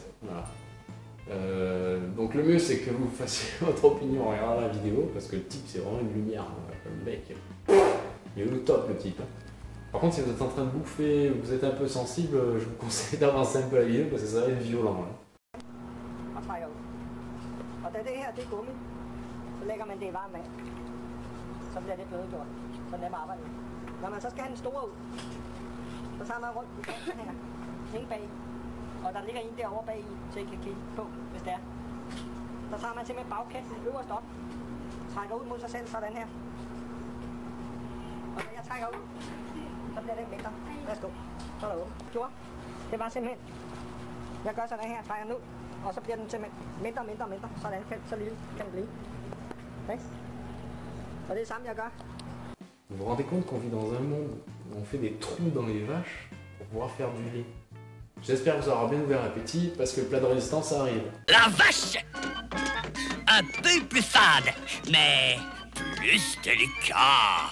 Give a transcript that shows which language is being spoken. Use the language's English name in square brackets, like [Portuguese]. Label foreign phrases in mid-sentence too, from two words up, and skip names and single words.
[French] Voilà. Donc le mieux, c'est que vous fassiez votre opinion en regardant la vidéo, parce que le type, c'est vraiment une lumière. Le mec, il est au top, le type. Par contre, si vous êtes en train de bouffer, vous êtes un peu sensible, je vous conseille d'avancer un peu la vidéo, parce que ça va être violent. [Danish] Lægger man det i varmt vand, så bliver det blødgjort. Så nemt arbejde. Når man så skal have den store ud, så tager man rundt i kanten her, inde bag. Og der ligger en derovre bag i, så I kan kigge på, hvis det er. Så tager man simpelthen bagkanten øverst op, trækker ud mod sig selv, sådan her. Og når jeg trækker ud, så bliver den mindre. Værsgo. Så er der åben. Gjorde. Det var simpelthen, jeg gør sådan her, trækker den ud, og så bliver den simpelthen mindre. Sådan så lille kan den blive. [French] Vous vous rendez compte qu'on vit dans un monde où on fait des trous dans les vaches pour pouvoir faire du lait? J'espère que vous aurez bien ouvert l'appétit parce que le plat de résistance arrive. La vache! Un peu plus fade, mais plus délicat.